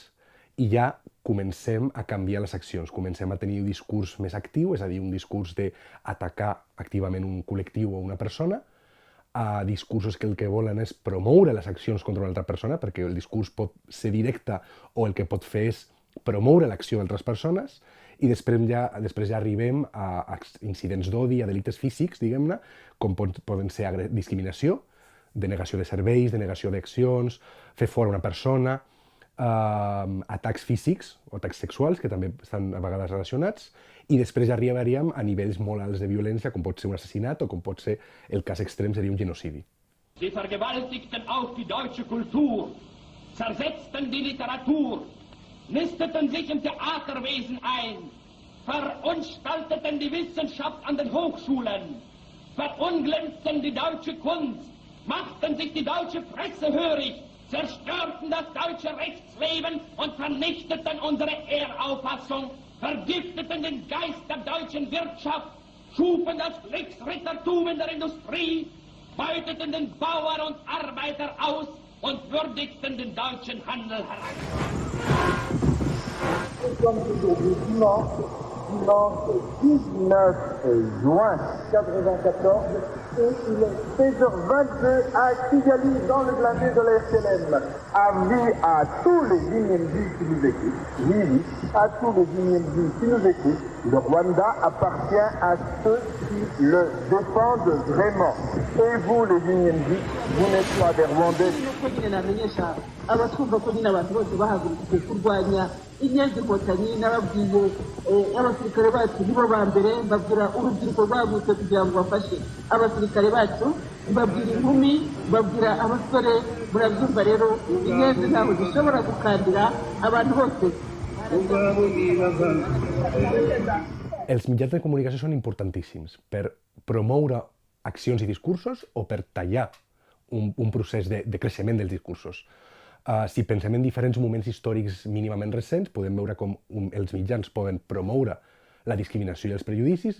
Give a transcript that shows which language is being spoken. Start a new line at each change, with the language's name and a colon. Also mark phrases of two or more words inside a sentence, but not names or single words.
Catalan: I ja comencem a canviar les accions, comencem a tenir un discurs més actiu, és a dir, un discurs d'atacar activament un col·lectiu o una persona, a discursos que el que volen és promoure les accions contra una altra persona, perquè el discurs pot ser directe o el que pot fer és promoure l'acció d'altres persones, i després ja arribem a incidents d'odi, a delictes físics, diguem-ne, com poden ser discriminació, denegació de serveis, denegació d'accions, fer fora una persona, atacs físics o atacs sexuals, que també estan a vegades relacionats, i després ja arribaríem a nivells molt alts de violència, com pot ser un assassinat o com pot ser, el cas extrem seria un genocidi.
German: Sie vergewaltigten auch die deutsche Kultur, zersetzten die Literatur, nisteten sich im Theaterwesen ein, verunstalteten die Wissenschaft an den Hochschulen, verunglimpften die deutsche Kunst, machten sich die deutsche Presse hörig, zerstörten das deutsche Rechtsleben und vernichteten unsere Ehrauffassung, vergifteten den Geist der deutschen Wirtschaft, schufen das Kriegsrittertum in der Industrie, beuteten den Bauer und Arbeiter aus und würdigten den deutschen Handel heran.
French: Nous sommes aujourd'hui dimanche 19 juin 1994 et il est 16h22 à Kigali dans le blindé de la RTLM. Avis à tous les Inyembi qui nous écoutent, oui, à tous les Inyembi qui nous écoutent, le Rwanda appartient à ceux qui le défendent vraiment. Et vous les Inyembi, vous n'êtes pas des Rwandais.
Kinyarwanda: Abatwumva ko nyine abantu bose bahagurukiye kurwanya inyenzi-kotanyi n'ababwiye abasirikare bacu nibo ba mbere, mbabwira urubyiruko rwagutse kugira ngo bafashe abasirikare bacu, mbabwira inkumi, mbabwira abasore, murabyumva rero inyenzi ntaho zishobora gukandira abantu bose.
Catalan: Els mitjans de comunicació són importantíssims per promoure accions i discursos o per tallar un procés de creixement dels discursos. Si pensem en diferents moments històrics mínimament recents, podem veure com els mitjans poden promoure la discriminació i els prejudicis.